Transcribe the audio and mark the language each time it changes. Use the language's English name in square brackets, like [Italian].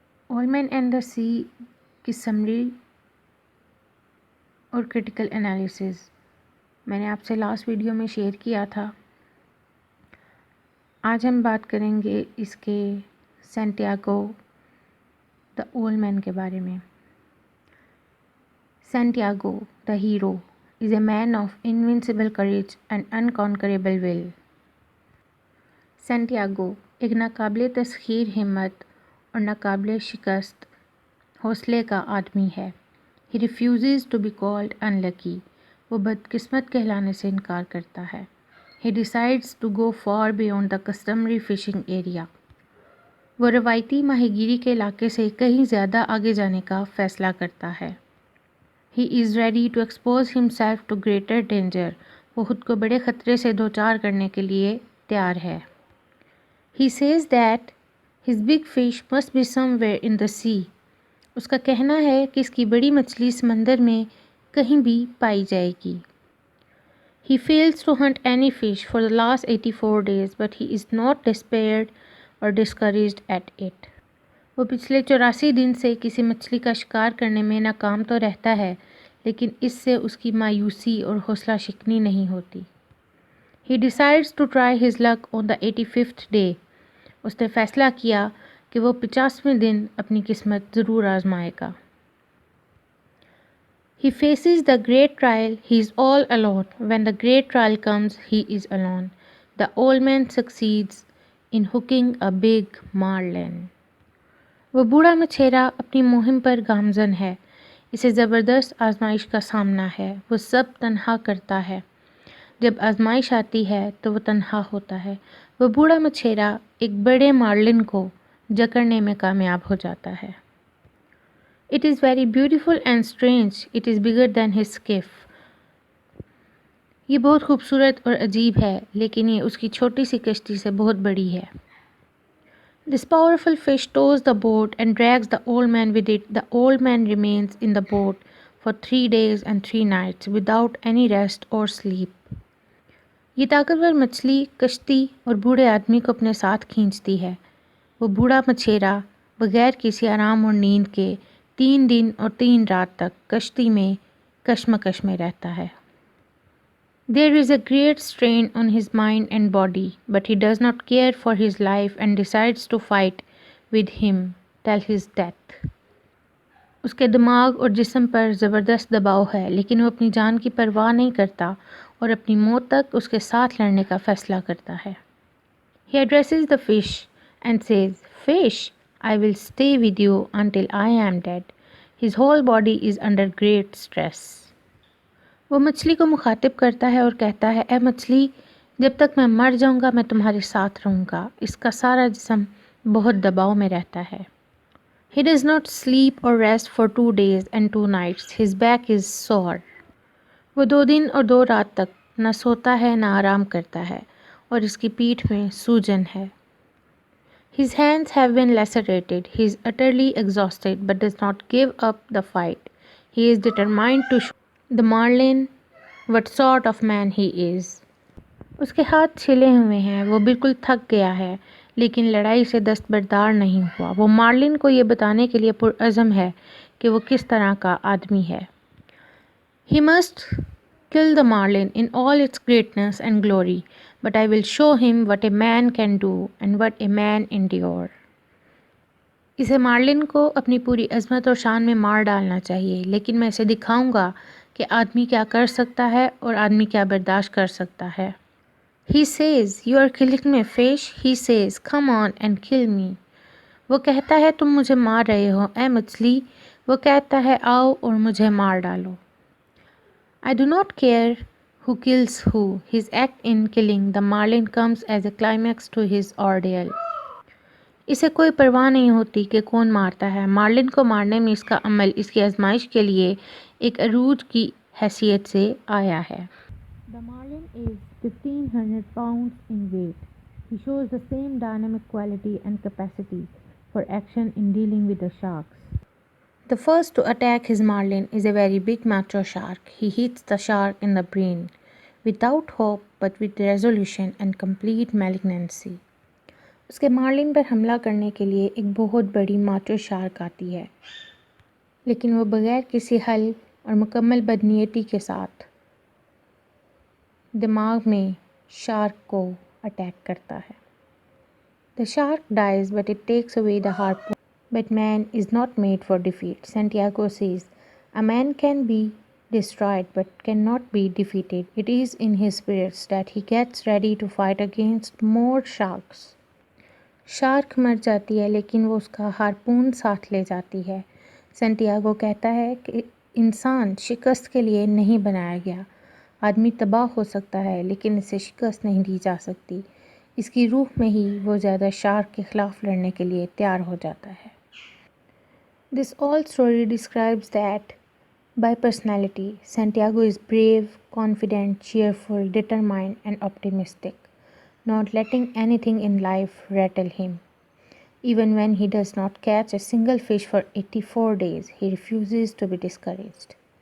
[Urdu] Old man and the سی کی summary اور critical analysis میں نے آپ سے لاسٹ ویڈیو میں شیئر کیا تھا۔ آج ہم بات کریں گے اس کے سینٹیاگو دا اولڈ مین کے بارے میں۔ [English] Santiago, the hero, is a man of invincible courage and unconquerable will. [Urdu] Santiago ایک ناقابل تسخیر ہمت اور ناقابل شکست حوصلے کا آدمی ہے۔ [English] He refuses to be called unlucky. [Urdu] وہ بدقسمت کہلانے سے انکار کرتا ہے۔ [English] He decides to go far beyond the customary fishing area. [Urdu] وہ روایتی ماہی گیری کے علاقے سے کہیں زیادہ آگے جانے کا فیصلہ کرتا ہے۔ [English] He is ready to expose himself to greater danger. [Urdu] وہ خود کو بڑے خطرے سے دوچار کرنے کے لیے تیار ہے۔ [English] He says that his big fish must be somewhere in the sea. [Urdu] اس کا کہنا ہے کہ اس کی بڑی مچھلی سمندر میں کہیں بھی پائی جائے گی۔ [English] He fails to hunt any fish for the last 84 days, but he is not despaired or discouraged at it. [Urdu] وہ پچھلے 84 دن سے کسی مچھلی کا شکار کرنے میں ناکام تو رہتا ہے، لیکن اس سے اس کی مایوسی اور حوصلہ شکنی نہیں ہوتی۔ [English] He decides to try his luck on the 85th day. [Urdu] اس نے فیصلہ کیا کہ وہ 50ویں دن اپنی قسمت ضرور آزمائے گا۔ [English] He faces the great trial. He is all alone. When the great trial comes, he is alone. The old man succeeds in hooking a big marlin. [Urdu] وہ بوڑھا مچھیرا اپنی مہم پر گامزن ہے۔ اسے زبردست آزمائش کا سامنا ہے۔ وہ سب تنہا کرتا ہے۔ جب آزمائش آتی ہے تو وہ تنہا ہوتا ہے۔ وہ بوڑھا مچھیرا ایک بڑے مارلن کو جکڑنے میں کامیاب ہو جاتا ہے۔ [English] It is very beautiful and strange. It is bigger than his skiff. [Urdu] یہ بہت خوبصورت اور عجیب ہے، لیکن یہ اس کی چھوٹی سی کشتی سے بہت بڑی ہے۔ [English] This powerful fish tows the boat and drags the old man with it. The old man remains in the boat for 3 days and 3 nights without any rest or sleep. [Urdu] یہ طاقتور مچھلی کشتی اور بوڑھے آدمی کو اپنے ساتھ کھینچتی ہے۔ وہ بوڑھا مچھیرا بغیر کسی آرام اور نیند کے 3 دن اور 3 رات تک کشتی میں کشمکش میں رہتا ہے۔ [English] There is a great strain on his mind and body, but he does not care for his life and decides to fight with him till his death. [Urdu] اس کے دماغ اور جسم پر زبردست دباؤ ہے، لیکن وہ اپنی جان کی پرواہ نہیں کرتا اور اپنی موت تک اس کے ساتھ لڑنے کا فیصلہ کرتا ہے۔ [English] He addresses the fish and says, "Fish, I will stay with you until I am dead." His whole body is under great stress. [Urdu] وہ مچھلی کو مخاطب کرتا ہے اور کہتا ہے، اے مچھلی، جب تک میں مر جاؤں گا میں تمہارے ساتھ رہوں گا۔ اس کا سارا جسم بہت دباؤ میں رہتا ہے۔ [English] He does not sleep or rest for 2 days and 2 nights. His back is sore. [Urdu] وہ 2 دن اور 2 رات تک نہ سوتا ہے نہ آرام کرتا ہے، اور اس کی پیٹھ میں سوجن ہے۔ [English] His hands have been lacerated. He is utterly exhausted but does not give up the fight. He is determined to show the marlin what sort of man he is. [Urdu] اس کے ہاتھ چھلے ہوئے ہیں، وہ بالکل تھک گیا ہے، لیکن لڑائی سے دستبردار نہیں ہوا۔ وہ مارلن کو یہ بتانے کے لیے پرعزم ہے کہ وہ کس طرح کا آدمی ہے۔ [English] He must kill the marlin in all its greatness and glory, but I will show him what a man can do and what a man endure. [Urdu] اسے مارلن کو اپنی پوری عظمت اور شان میں مار ڈالنا چاہیے، لیکن میں اسے دکھاؤں گا کہ آدمی کیا کر سکتا ہے اور آدمی کیا برداشت کر سکتا ہے۔ [English] He says, "You are killing me, fish." He says, "Come on and kill me." [Urdu] وہ کہتا ہے تم مجھے مار رہے ہو اے مچھلی، وہ کہتا ہے آؤ اور مجھے مار ڈالو۔ [English] I do not care who kills who. His act in killing the marlin comes as a climax to his ordeal. [Urdu] اسے کوئی پرواہ نہیں ہوتی کہ کون مارتا ہے، مارلن کو مارنے میں اس کا عمل اس کی آزمائش کے لیے ایک عروج کی حیثیت سے آیا ہے۔ [English] The marlin is 1500 pounds in weight. He shows the same dynamic quality and capacity for action in dealing with the sharks. The first to attack his marlin is a very big macho shark. He hits the shark in the brain, without hope but with resolution and complete malignancy. [Urdu] اس کے Marlene پر حملہ کرنے کے لیے ایک بہت بڑی Machu shark آتی ہے، لیکن وہ بغیر کسی حل اور مکمل بدنیتی کے ساتھ دماغ میں شارک کو اٹیک کرتا ہے. [English] The shark dies but it takes away the harpoon. But man is not made for defeat. Santiago says, a man can be destroyed but cannot be defeated. It is in his spirits that he gets ready to fight against more sharks. [Urdu] Shark مر جاتی ہے لیکن وہ اس کا ہارپون ساتھ لے جاتی ہے. سنٹیاگو کہتا ہے کہ انسان شکست کے لیے نہیں بنایا گیا. آدمی تباہ ہو سکتا ہے لیکن اسے شکست نہیں دی جا سکتی. اس کی روح میں ہی وہ زیادہ شارک کے خلاف لڑنے کے لیے تیار ہو جاتا ہے. [English] This all story describes that by personality, Santiago is brave, confident, cheerful, determined, and optimistic, not letting anything in life rattle him. Even when he does not catch a single fish for 84 days, he refuses to be discouraged.